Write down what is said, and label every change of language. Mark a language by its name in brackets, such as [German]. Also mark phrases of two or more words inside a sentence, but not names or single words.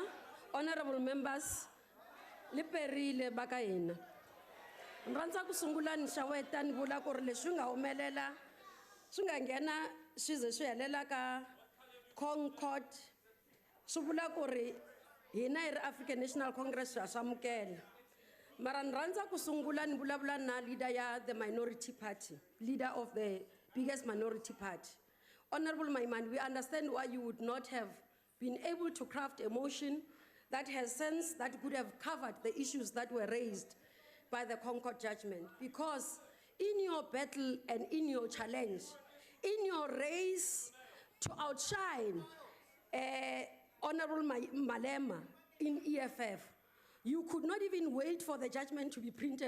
[English] Honorable members, [Tsonga] liperile bakaina. Nranza kusungula nishaweta nivula ku ri leswi nga humelela swi nga nghena swi ze swi helela ka Concord swi vula ku ri hina hi ri African National Congress swa swamukela. Mara nranza kusungula ni vulavula na leader ya [English] the minority party, leader of the biggest minority party. Honorable Maimane, we understand why you would not have been able to craft a motion that has sense, that could have covered the issues that were raised by the Concord judgment. Because in your battle and in your challenge, in your race to outshine Honorable Malema in EFF, you could not even wait for the judgment to be printed.